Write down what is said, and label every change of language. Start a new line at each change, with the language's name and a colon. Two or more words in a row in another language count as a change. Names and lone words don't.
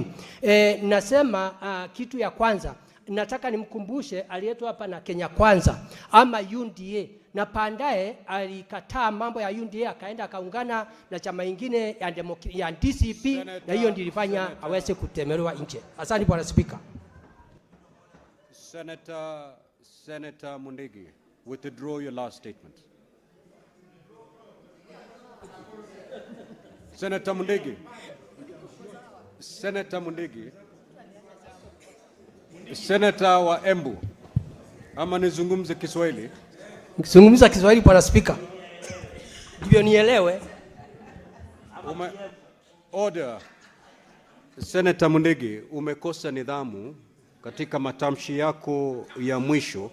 Swahili: Nasema kitu ya kwanza nataka nimkumbushe aliletwa hapa na Kenya Kwanza ama UNDA, na pandaye alikataa mambo ya UNDA akaenda akaungana na chama ingine ya DCP, na hiyo ndilifanya aweze kutemerewa nje. Asante Bwana Speaker.
English: Senator Mundigi, withdraw your last statement. Senator Mundigi. Senator Mundigi.
Swahili: Senator wa Embu, ama nizungumze Kiswahili? Nikizungumza Kiswahili Bwana Speaker, ndivyo nielewe. Order. Senator Mundigi, umekosa nidhamu katika matamshi yako ya mwisho.